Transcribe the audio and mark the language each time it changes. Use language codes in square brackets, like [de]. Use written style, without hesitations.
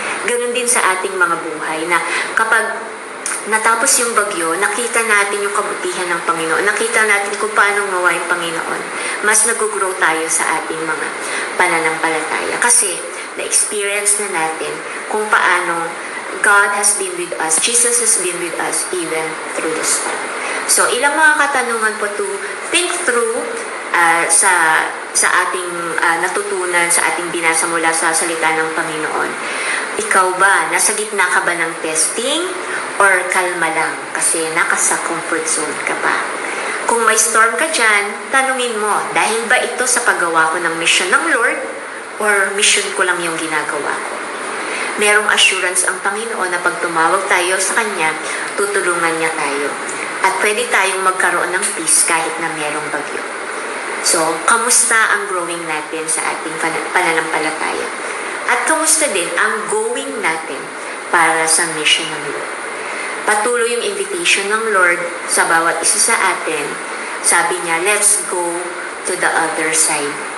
[tl] Ganun din sa ating mga buhay na kapag natapos yung bagyo, nakita natin yung kabutihan ng Panginoon. Nakita natin kung paano gawa yung Panginoon. Mas nag-grow tayo sa ating mga pananampalataya. Kasi na-experience na natin kung paano God has been with us. [en] Jesus has been with us even through the storm. [tl] So, ilang mga katanungan po to think through sa ating natutunan, sa ating binasa mula sa salita ng Panginoon. Ikaw ba, nasa gitna ka ba ng testing? or kalma lang kasi nakasa comfort zone ka pa. Kung may storm ka dyan, tanungin mo, dahil ba ito sa paggawa ko ng mission ng Lord or mission ko lang yung ginagawa ko? Merong assurance ang Panginoon na pag tumawag tayo sa Kanya, tutulungan niya tayo. At pwede tayong magkaroon ng peace kahit na merong bagyo. So, kamusta ang growing natin sa ating pananampalataya? At kamusta din ang going natin para sa mission ng Lord? Patuloy yung invitation ng Lord sa bawat isa sa atin. [en] Sabi niya, let's go to the other side.